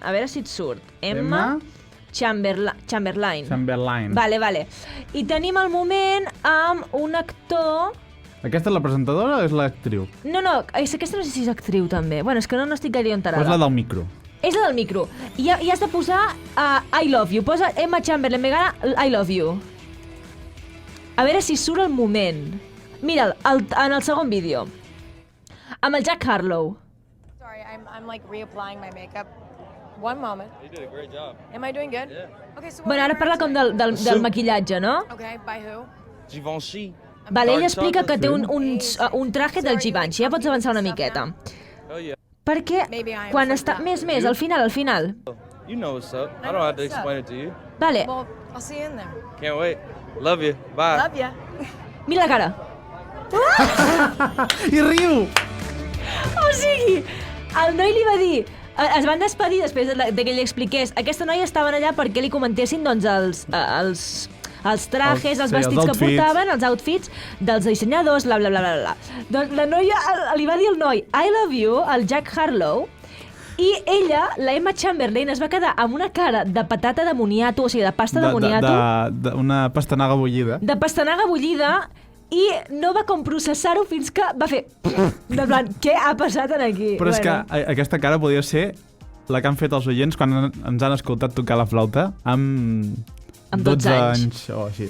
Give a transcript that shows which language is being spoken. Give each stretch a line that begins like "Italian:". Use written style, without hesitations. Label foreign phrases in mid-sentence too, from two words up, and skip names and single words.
Catalan: A veure si et surt. Emma Chamberlain. Vale. I tenim el moment amb un actor... Aquesta és la presentadora o és l'actriu? No, aquesta no sé si és actriu també. Bueno, és que no estic gaire enterada. Pues la del micro. És la del micro. I has de posar
English: I love you.
Catalan: Posa Emma Chamberlain, Megana,
English: I love you.
Catalan: A veure si surt el moment. Mira'l, en el segon vídeo. Amb el Jack Harlow.
English: Sorry, I'm like reapplying my makeup. One moment. You did a great job. Am I doing good? Yeah. Okay, so
Catalan: Bueno, ara parla com del maquillatge, no?
English: Okay, by who? Givenchy.
Catalan: Vale, ell explica que té un traje del Givenchy. Ja pots avançar una miqueta.
English: Oh yeah.
Catalan: Perquè quan està... Més, al final.
English: You know what's up. I don't have to explain it to you.
Catalan: Vale.
English: Well, I'll see you in there. Can't wait. Love you. Bye. Love ya.
Catalan: Mira la cara. I riu! O sigui, el noi li va dir... Es van despedir després de que li expliqués. Aquesta noia estaven allà perquè li comentessin doncs els trajes, els vestits que portaven, els outfits dels dissenyadors, bla. Doncs la noia li va dir al noi
English: I love you,
Catalan: al Jack Harlow, i ella, la Emma Chamberlain, es va quedar amb una cara de patata de moniato, o sigui, de pasta de moniato. Una pastanaga bullida. De pastanaga bullida, i no va com processar-ho fins que va fer... De plan, què ha passat aquí? Però és que aquesta cara podia ser la que han fet els oients quan ens han escoltat tocar la flauta amb 12 anys o així.